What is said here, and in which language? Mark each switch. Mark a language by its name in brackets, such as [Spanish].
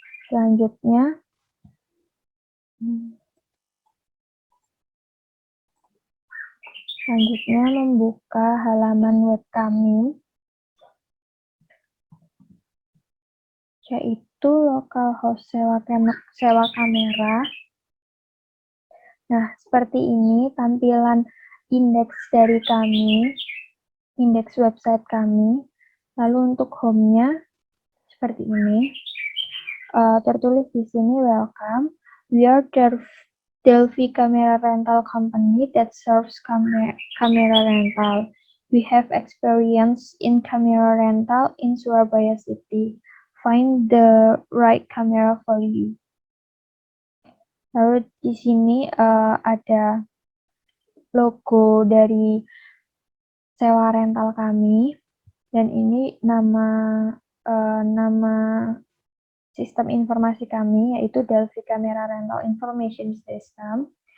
[Indonesian] Selanjutnya, membuka halaman web kami, yaitu localhost sewa kamera. Nah, seperti ini tampilan indeks dari kami, indeks website kami. Lalu untuk home-nya seperti ini. Tertulis di sini welcome. [English] We are Delphi Camera Rental Company that serves camera rental. We have experience in camera rental in Surabaya City. Find the right camera for you. [Indonesian] Lalu di sini ada logo dari sewa rental kami, dan ini nama sistem informasi kami, yaitu Delphi Camera Rental Information System.